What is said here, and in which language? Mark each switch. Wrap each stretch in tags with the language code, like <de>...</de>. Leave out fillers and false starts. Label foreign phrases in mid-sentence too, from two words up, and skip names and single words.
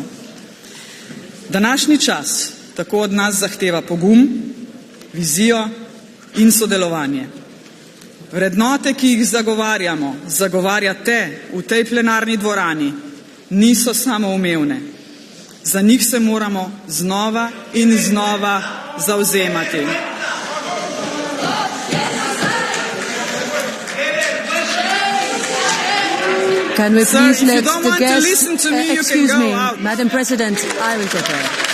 <sl>Današnji čas tako od nas zahteva pogum, vizijo in sodelovanje. Vrednote, ki jih zagovarjate v tej plenarni dvorani, niso samoumevne. Za njih se moramo znova in znova zavzemati.</sl> <en>Can we Sir, please if you let don't the want to guests... listen to me, you can excuse go me, out. Madam President, I will take care.</en>